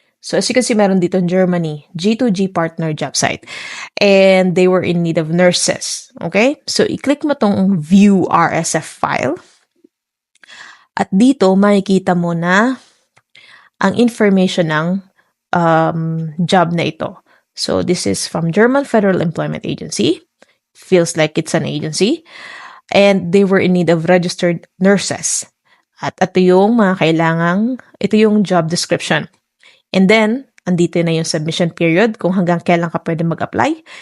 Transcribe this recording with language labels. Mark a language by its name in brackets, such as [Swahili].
[English] So, as you can see, [Filipino] meron dito [English] in Germany, G2G partner job site. And they were in need of nurses. [Filipino] Okay? So, i-click mo tong View RSF file. At dito, makikita mo na ang information ng job na ito. [English] So, this is from German Federal Employment Agency. Feels like it's an agency. and they were in need of registered nurses. [Filipino] At ito yung ito yung job description. [English] And then, [Filipino] andito na yung submission period kung hanggang kailan ka pwede mag-apply.